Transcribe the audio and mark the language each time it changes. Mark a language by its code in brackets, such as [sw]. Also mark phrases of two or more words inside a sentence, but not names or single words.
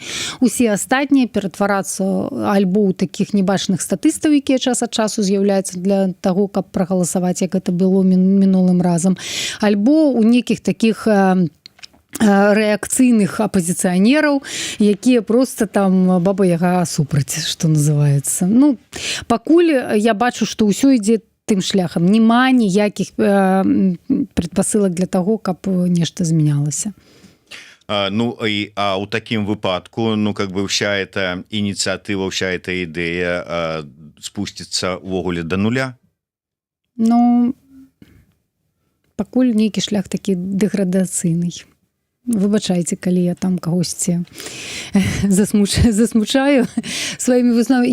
[be] Усе астатнія ператварацца альбо ў такіх небачных статыстаў, якія час ад часу з'яўляюцца для таго, каб прагаласаваць, як гэта было мінулым разам, альбо ў нейкіх такіх рэакцыйных апазіцыянераў, якія просто там баба-яга супраць, што называецца. Ну, пакуль я бачу, што ўсё ідзе тым шляхам. Нема ніякіх прадпасылак для таго, каб нешта змянялася. Ну, а ў такім выпадку, ну, [ru] как бы вся эта [be] ініцыятыва, [ru] вся эта [be] ідэя спусціцца ўвогуле да нуля? Ну, пакуль нейкі шлях такі дэградацыйны. Выбачайце, калі я там кагосьці засмучаю сваімі высновамі.